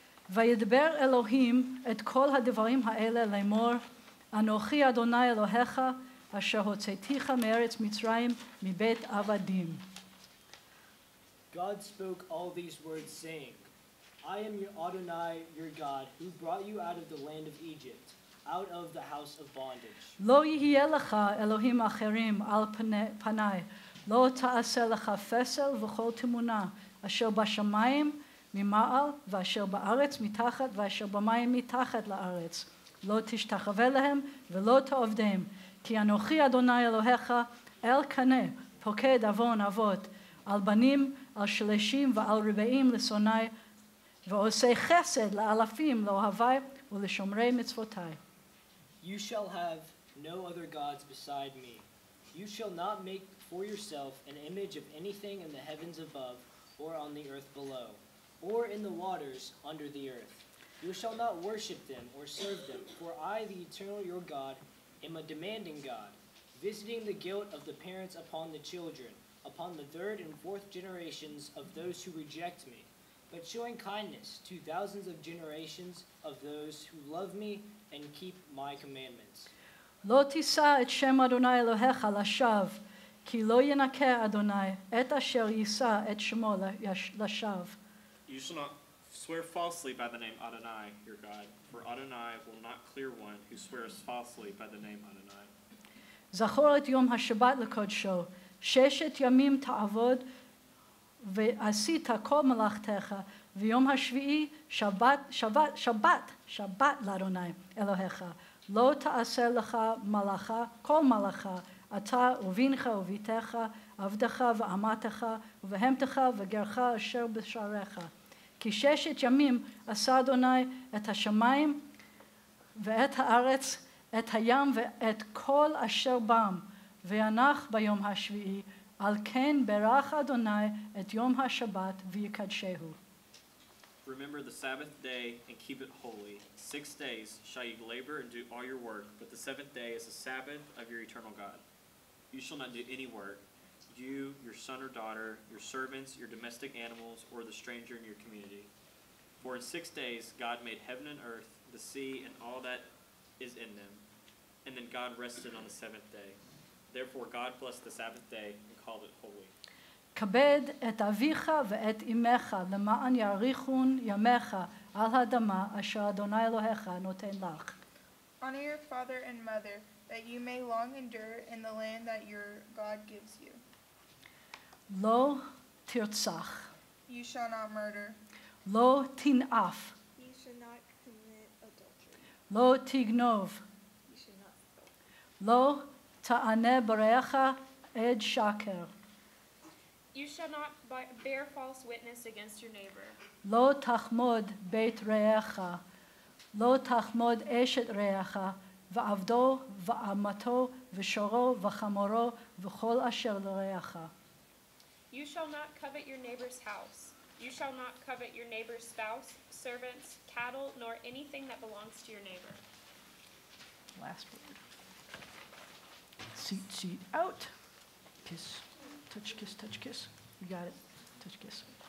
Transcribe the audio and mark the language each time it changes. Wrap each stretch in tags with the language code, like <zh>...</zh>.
<he>וידבר אלוהים את כל הדברים האלה לאמור, אנוכי אדוני אלוהיך, אשר הוצאתיך מארץ מצרים מבית עבדים.</he> <en>God spoke all these words, saying, I am your Adonai, your God, who brought you out of the land of Egypt, out of the house of bondage.</en> <he>לא יהיה לך אלוהים אחרים על פניי, לא תעשה לך פסל וכל תמונה, אשר בשמיים ממעל, ואשר בארץ מתחת, ואשר במים מתחת לארץ. לא תשתחווה להם ולא תעבדם, כי אנוכי אדוני אלוהיך אל קנה, פוקד עוון אבות, על בנים, על שלישים ועל רבעים לשונאי, ועושה חסד לאלפים לאוהבי ולשומרי מצוותי.</he> <en>You shall have no other gods beside me. You shall not make for yourself an image of anything in the heavens above, or on the earth below, or in the waters under the earth. You shall not worship them or serve them, for I, the eternal your God, am a demanding God, visiting the guilt of the parents upon the children, upon the third and fourth generations of those who reject me, but showing kindness to thousands of generations of those who love me and keep my commandments.</en> <he>לא תישא את שם אדוני אלוהיך לשווא, כי לא ינקה אדוני את אשר יישא את שמו לשווא.</he> <en>You shall not swear falsely by the name Adonai, your God, for Adonai will not clear one who swears falsely by the name Adonai.</en> <he>זכור את יום השבת לקודשו, 6 ימים תעבוד ועשית כל מלאכתך, ויום השביעי שבת לאדוני אלוהיך. לא תעשה לך מלאכה, כל מלאכה, אתה ובנך וביתך, עבדך ואמתך, ובהמתך וגרך אשר בשעריך. כי 6 ימים עשה אדוני את השמיים ואת הארץ, את הים ואת כל אשר בם, וינח ביום השביעי, על כן ברך אדוני את יום השבת ויקדשהו.</he> <en>Remember the Sabbath day and keep it holy. 6 days shall you labor and do all your work, but the 7th day is the Sabbath of your eternal God. You shall not do any work, you, your son or daughter, your servants, your domestic animals, or the stranger in your community. For in 6 days God made heaven and earth, the sea, and all that is in them. And then God rested on the 7th day. Therefore God blessed the Sabbath day and called it holy.</en> <he>כבד את אביך ואת אמך, למען יאריכון ימיך על האדמה אשר אדוני אלוהיך נותן לך.</he> <en>Honor your father and mother, that you may long endure in the land that your God gives you.</en> <he>לא תרצח.</he> <en>You shall not murder.</en> <he>לא תנאף.</he> <en>You should not commit adultery.</en> <he>לא תגנוב.</he> <en>You should not steal.</en> <he>לא תענה ברעך עד שקר.</he> <en>You shall not bear false witness against your neighbor.</en> <he>לא תחמוד בית רעך. לא תחמוד אשת רעך, ועבדו ואמתו ושורו וחמורו וכל אשר לרעך.</he> <en>You shall not covet your neighbor's house. You shall not covet your neighbor's spouse, servants, cattle, nor anything that belongs to your neighbor. Last word. Seat out. Kiss. Touch, kiss, touch, kiss. You got it. Touch, kiss.</en>